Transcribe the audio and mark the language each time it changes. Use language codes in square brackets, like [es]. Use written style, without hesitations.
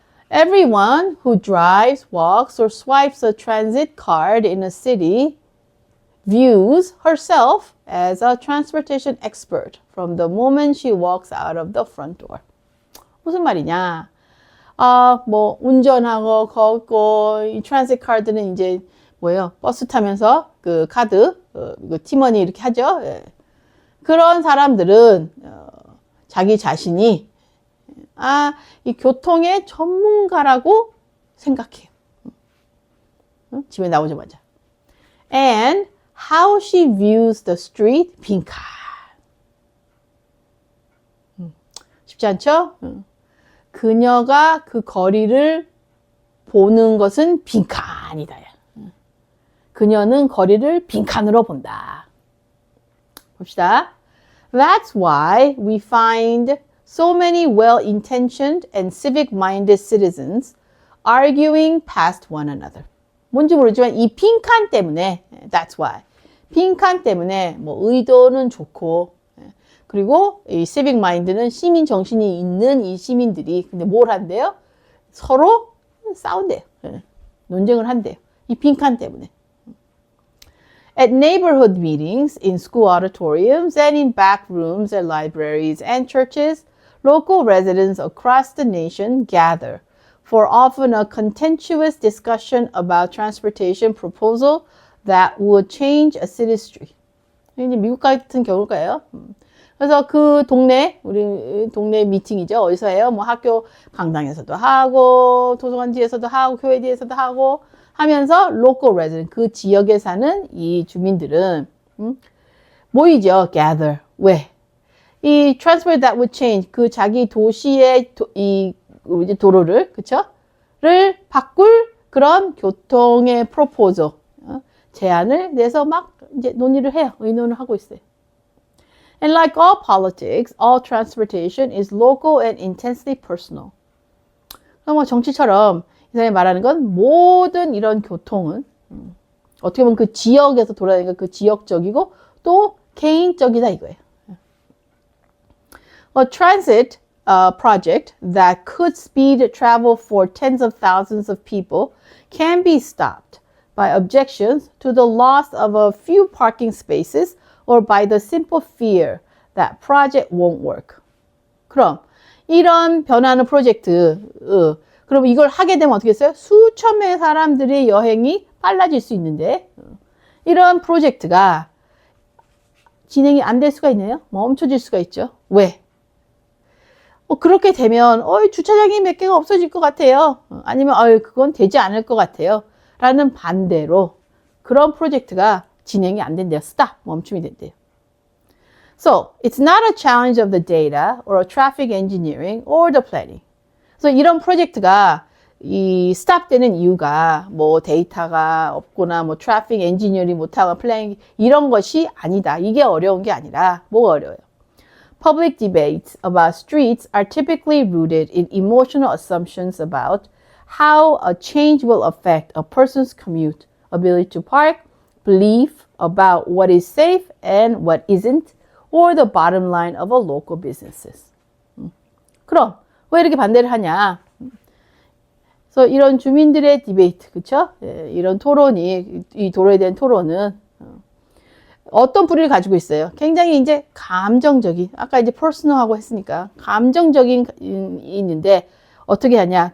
[en] Everyone who drives, walks, or swipes a transit card in a city views herself as a transportation expert from the moment she walks out of the front door. [ko] 무슨 말이냐? 뭐 운전하고 걷고 이 트랜sit 카드는 이제 뭐예요? 버스 타면서 그 카드, 이거 티머니 이렇게 하죠. 예. 그런 사람들은 자기 자신이 이 교통의 전문가라고 생각해요. 집에 나오자마자. [en] And how she views the street, [ko] 빈칸. 쉽지 않죠? 그녀가 그 거리를 보는 것은 빈칸이다. 그녀는 거리를 빈칸으로 본다. 봅시다. [en] That's why we find so many well-intentioned and civic-minded citizens arguing past one another. [ko] 뭔지 모르지만 이 빈칸 때문에, [en] that's why. [ko] 빈칸 때문에 뭐 의도는 좋고, 그리고 이 civic-mind는 시민 정신이 있는 이 시민들이 근데 뭘 한대요? 서로 싸운대요. 논쟁을 한대요. 이 빈칸 때문에. [en] At neighborhood meetings, in school auditoriums, and in back rooms at libraries and churches, local residents across the nation gather for often a contentious discussion about transportation proposal that would change a city's street. [ko] 이제 미국 같은 경우일까요? 그래서 그 동네, 우리 동네 미팅이죠. 어디서 해요? 뭐 학교 강당에서도 하고, 도서관 뒤에서도 하고, 교회 뒤에서도 하고, 하면서 [en] local resident, [ko] 그 지역에 사는 이 주민들은 모이죠. [en] gather. [ko] 왜? 이 [en] transport that would change, [ko] 그 자기 도시의 이 도로를, 그쵸? 를 바꿀 그런 교통의 proposal, 제안을 내서 막 이제 논의를 해요. 의논을 하고 있어요. [en] And like all politics, all transportation is local and intensely personal. [ko] 뭐 정치처럼 이 사람이 말하는 건 모든 이런 교통은 어떻게 보면 그 지역에서 돌아다니까 그 지역적이고 또 개인적이다 이거예요. [en] A transit project that could speed travel for tens of thousands of people can be stopped by objections to the loss of a few parking spaces or by the simple fear that project won't work. [ko] 그럼 이런 변화하는 프로젝트, 그럼 이걸 하게 되면 어떻게 했어요? 수천 명의 사람들의 여행이 빨라질 수 있는데 이런 프로젝트가 진행이 안 될 수가 있네요. 멈춰질 수가 있죠. 왜? 그렇게 되면 주차장이 몇 개가 없어질 것 같아요. 아니면 그건 되지 않을 것 같아요. 라는 반대로 그런 프로젝트가 진행이 안 된대요. stop, 멈춤이 된대요. [en] So, it's not a challenge of the data or a traffic engineering or the planning. [ko] 그래서 이런 프로젝트가 이 stop 되는 이유가 뭐 데이터가 없거나 뭐 트래픽 엔지니어링 못하고 플래닝 이런 것이 아니다. 이게 어려운 게 아니라 뭐가 어려워요? [en] Public debates about streets are typically rooted in emotional assumptions about how a change will affect a person's commute, ability to park, belief about what is safe and what isn't, or the bottom line of a local businesses. [ko] 그럼 왜 이렇게 반대를 하냐? 그래서 이런 주민들의 디베이트, 그쵸? 이런 토론이, 이 도로에 대한 토론은 어떤 뿌리를 가지고 있어요? 굉장히 이제 감정적인, 아까 이제 퍼스널하고 했으니까 감정적인 있는데 어떻게 하냐?